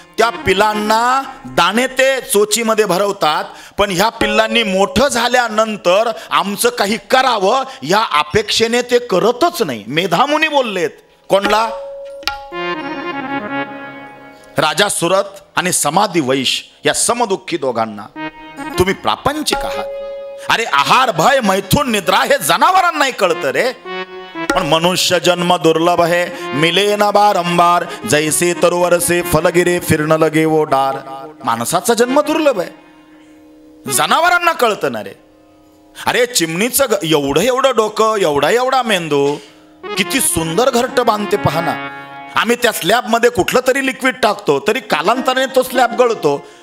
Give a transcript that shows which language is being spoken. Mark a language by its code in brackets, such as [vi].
[mr] त्या पिलांना दाणे ते चोचीमध्ये भरवतात, पण ह्या पिल्लांनी मोठं झाल्यानंतर आमचं काही करावं या अपेक्षेने ते करतच नाही. मेधामुनी बोललेत. कोणला? राजा सुरथ आणि समाधी वैश्य या समदुःखी दोघांना. तुम्ही प्रापंचिक आहात. अरे आहार, भय, मैथून, निद्रा हे जनावरांनाही कळतं रे. [hi] पण मनुष्य जन्म दुर्लभ है, मिले ना बारंबार, जैसे तरुवर से फलगिरे फिरणं लगे वो डार. [mr] माणसाचा जन्म दुर्लभ आहे, जनावरांना कळतं ना रे. अरे चिमणीचं एवढं डोकं, एवढा मेंदू, किती सुंदर घरटं बांधते पहा ना. आम्ही त्या स्लॅब मध्ये कुठलं तरी लिक्विड टाकतो, तरी कालांतराने तो स्लॅब गळतो.